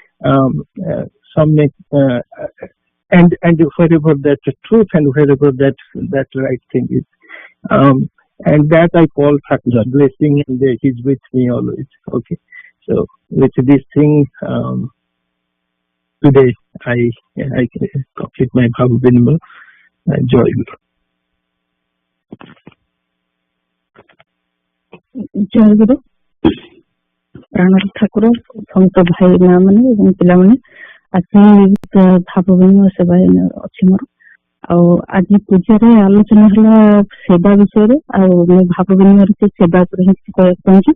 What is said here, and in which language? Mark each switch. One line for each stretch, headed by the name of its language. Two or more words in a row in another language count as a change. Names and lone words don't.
English: And wherever that's the truth, and wherever that right thing is, and that I call Thakura's blessing, and he's with me always. Okay, so with this thing, today I complete my
Odia: ଭାବ ବିନିମୟ. ଜୟ ଗୁରୁ. ଜୟ ଗୁରୁ। ପ୍ରାଣର ଠାକୁର ସମସ୍ତ ଭାଇନା ମାନେ ଏବଂ ପିଲାମାନେ ଆଜି ଭାବ ବିନିମୟ ସେବା ଅଛି ମୋର। ଆଉ ଆଜି ପୂଜାରେ ଆଲୋଚନା ହେଲା ସେବା ବିଷୟରେ, ଆଉ ମୁଁ ଭାବ ବିନିମୟରେ ସେ ସେବା ଉପରେ ହିଁ କିଛି କହିବାକୁ ଚାହୁଁଛି।